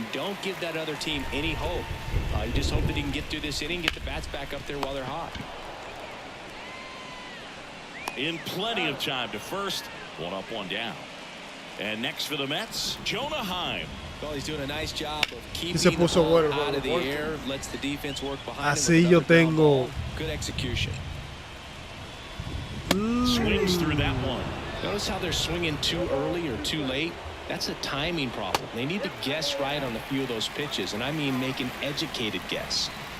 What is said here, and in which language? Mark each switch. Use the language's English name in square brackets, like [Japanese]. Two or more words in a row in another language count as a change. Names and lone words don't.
[English] Don't give that other team any hope. You just hope that he can get through this inning, get the bats back up there while they're hot. In plenty of time to first. 1 up, 1 down. And next for the Mets, Jonah Heim. Well, he's doing a nice job of keeping [Spanish] se [English] the [Spanish] puso [English] ball [Spanish] bueno el [English] out [Spanish] juego, [English] of the [Spanish] porque [English] air, lets the defense work behind [Spanish] así [English] him [Spanish] yo [English] with another ground [Spanish] tengo. [English] ball. Good execution. Swings through that one. Notice how they're swinging too early or too late. That's a timing problem. They need to guess right on a few of those pitches, and I mean make an educated guess.